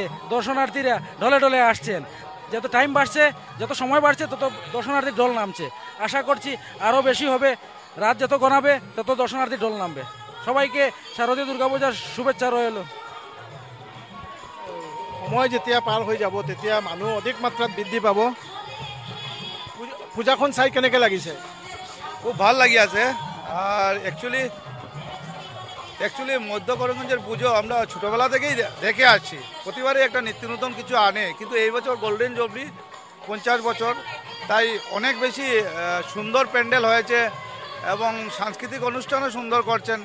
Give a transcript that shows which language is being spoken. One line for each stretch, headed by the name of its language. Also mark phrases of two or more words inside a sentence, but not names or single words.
Bangla: দর্শনার্থীরা ঢলে ঢলে আসছেন। যত টাইম বাড়ছে, যত সময় বাড়ছে, তত দর্শনার্থীর ঢল নামছে। আশা করছি আরও বেশি হবে, রাত যত গণাবে তত দর্শনার্থীর ঢল নামবে। সবাইকে শারদীয় দুর্গাপূজার শুভেচ্ছা রইল।
Assamese: সময় যেতিয়া পাৰ হৈ যাব তেতিয়া মানুহ অধিক মাত্ৰাত বৃদ্ধি পাব। পূজাখন চাই কেনেকৈ লাগিছে? খুব ভাল লাগি আছে।
Bangla: আর অ্যাকচুয়ালি মধ্য করিমগঞ্জের পুজো আমরা ছোটোবেলা থেকেই দেখে আসছি, প্রতিবারই একটা নিত্য নতুন কিছু আনে, কিন্তু এই বছর
English: golden jubilee
Bangla: 50 বছর, তাই অনেক বেশি সুন্দর প্যান্ডেল হয়েছে এবং সাংস্কৃতিক অনুষ্ঠানও সুন্দর করছেন।